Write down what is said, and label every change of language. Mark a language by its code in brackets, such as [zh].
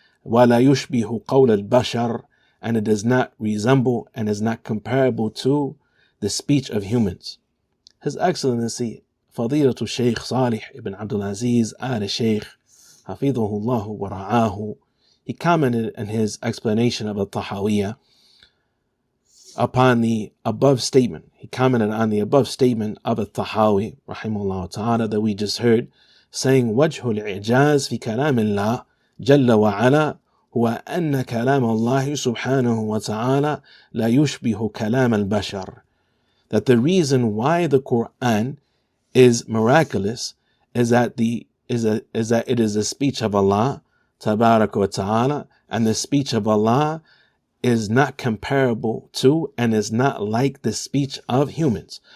[ar] وَلَا يُشْبِهُ قَوْلَ الْبَشَرِ, [en] and it does not resemble and is not comparable to the speech of humans. His Excellency, Fadilatul Shaykh Salih ibn Abdul Aziz al-Shaykh, Hafidhahullah wa ra'ahu, he commented in his explanation of At-Tahawiyah upon the above statement. He commented on the above statement of At-Tahawi, rahimahullah ta'ala, that we just heard, saying, [ar] وَجْهُ الْإِعْجَازِ فِي كَلَامِ اللَّهِ جَلَّ وَعَلَى هُوَ أَنَّ كَلَامَ اللَّهِ سُبْحَانَهُ وَتَعَالَى لَا يُشْبِهُ كَلَامَ الْبَشَرِ. [en] That the reason why the Quran is miraculous is that it is the speech of Allah, Tabarak wa Ta'ala, and the speech of Allah is not comparable to and is not like the speech of humans.